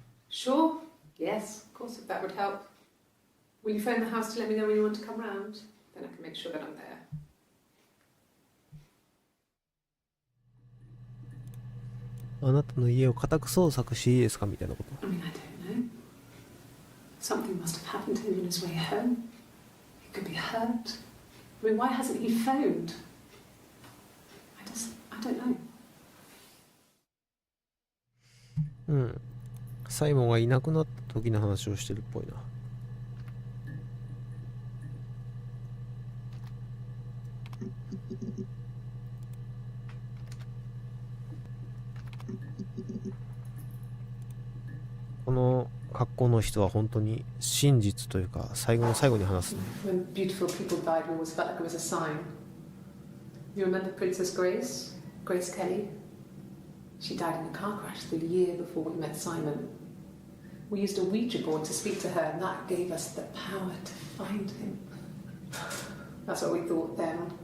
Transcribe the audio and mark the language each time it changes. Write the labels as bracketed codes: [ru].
[en] Sure. Yes, of course, if that would help. Will you phone the house to let me know when you want to come round? Then I can make sure that I'm there. [ja] あなたの家を家宅捜索していいですかみたいなこと。 [en] I mean, I don't know. Something must have happened to him on his way home. He could be hurt. I mean, why hasn't he phoned? I don't know. [ja] うん。サイモンがいなくなった時の話をしてるっぽいな。この格好の人は本当に真実というか最後の最後に話すね。 [en] When beautiful people died, we always felt like it was a sign. You remember Princess Grace? Grace Kelly? She died in a car crash the year before we met Simon. We used a Ouija board to speak to her, and that gave us the power to find him. That's what we thought then.